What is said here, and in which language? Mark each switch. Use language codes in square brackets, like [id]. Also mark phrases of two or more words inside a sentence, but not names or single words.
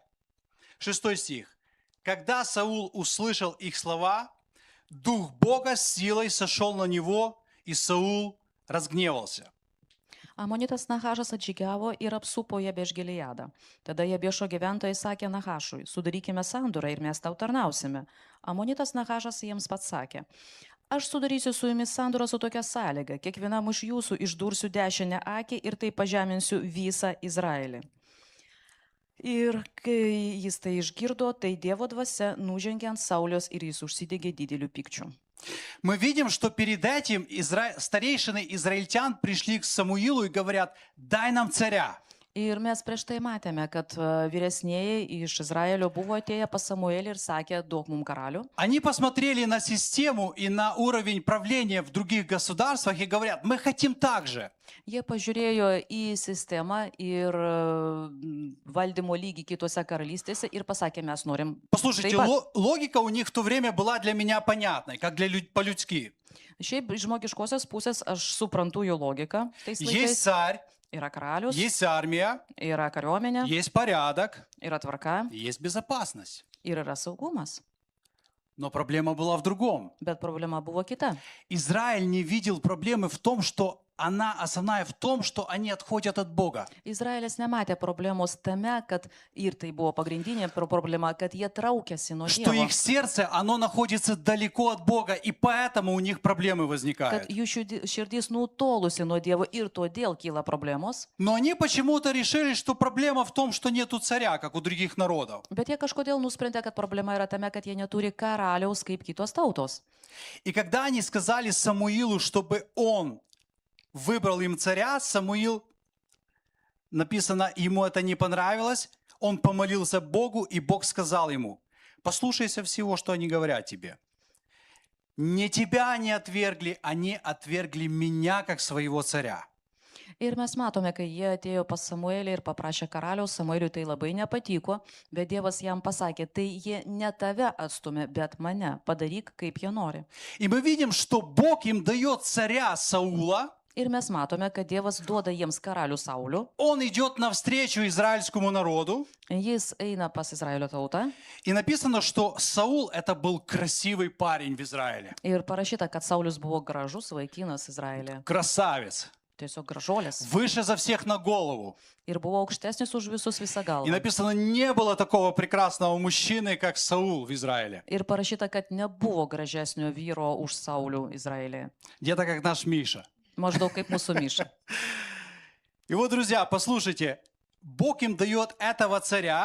[ru] 6 стих. Когда Саул услышал их слова, Дух Бога с силой сошел на него, и Саул разгневался. [lt] Amonitas Nahašas atžygiavo ir apsupo Jabeš Gileadą. Tada Jabešo gyventojai sakė Nahašui, sudarykime sandūrą ir mes tau tarnausime. Amonitas Nahašas jiems pats sakė, aš sudarysiu su jumis sandūrą su tokia sąlyga, kiekvienam iš jūsų išdursiu dešinę akį ir tai pažeminsiu visą Izraelį. Ir kai jis tai išgirdo, tai Dievo dvasia nužengė ant Sauliaus ir jis užsidegė dideliu pykčiu. [ru] Мы видим, что перед этим старейшины израильтян пришли к Самуилу и говорят, дай нам царя. [lt] Ir mes prieš tai matėme, kad vyresnieji iš Izraelio buvo atėję pas Samuelį ir sakė, duok mums karalių. [ru] Они посмотрели на систему и на уровень правления в других государствах и говорят, мы хотим так же. [lt] Jie pažiūrėjo į sistemą ir valdymo lygį kitose karalystėse ir pasakė, mes norim. [ru] Послушайте, [lt] taip pat. [ru] логика у них в то время была для меня понятной, как по-людски. [lt] Šiaip iš žmogiškosios pusės aš suprantu jo logiką. Tais [ru] Есть [lt] laikais [ru] царь, [lt] yra karalius, [ru] есть армия, [lt] yra kariuomenė, [ru] есть порядок, [lt] yra tvarka [ru] есть безопасность. [lt] ir yra saugumas. [ru] Но проблема была в другом. [lt] Bet problema buvo kita. [ru] Израиль не видел проблемы в том, что она основная в том, что они отходят от Бога. [lt] Izraelis nematė problemos tame, kad ir tai buvo pagrindinė problema, kad jie traukėsi nuo [ru] Что [lt] Dievo. [ru] их сердце, оно находится далеко от Бога, и поэтому у них проблемы [lt] Kad [ru] возникают. [lt] jų širdis nutolusi nuo Dievo ir todėl kyla problemos. [ru] Но они почему-то решили, что проблема в том, что нету царя, как у других народов. [lt] Bet jie kažkodėl nusprendė, kad problema yra tame, kad jie neturi karaliaus kaip kitos tautos. [ru] И когда они сказали Самуилу, чтобы он выбрал им царя, Самуил, написано, ему это не понравилось, он помолился Богу, и Бог сказал ему, послушайся всего, что они говорят тебе. Не тебя они отвергли меня, как своего царя. [lt] Ir mes matome, kai jie atėjo pas Samuelį ir paprašė karaliaus, Samueliui tai labai nepatiko, bet Dievas jam pasakė, tai jie ne tave atstumė, bet mane, padaryk, kaip jie nori. [ru] И мы видим, что Бог им дает царя Саула, [lt] Ir mes matome, kad Dievas duoda jiems karalių Saulių, [ru] он идет навстречу израильскому народу, [lt] jis eina pas Izraelio tautą [ru] и написано, что Саул это был красивый парень в Израиле, [lt] ir parašyta, kad Saulius buvo gražus vaikinas Izraelė, [ru] красавец, [lt] tiesiog gražuolis. [ru] выше за всех на голову. [lt] Ir buvo aukštesnis už visus visą [ru] И [lt] galvą. [ru] написано, не было такого прекрасного мужчины, как Саул в Израиле. [lt] Ir parašyta, kad nebuvo gražesnio vyro už Saulių Izraelėje. [ru] Где-то как наш Миша. [lt] Maždaug kaip mūsų Miša. [ru] И вот, друзья, послушайте, Бог им дает этого царя,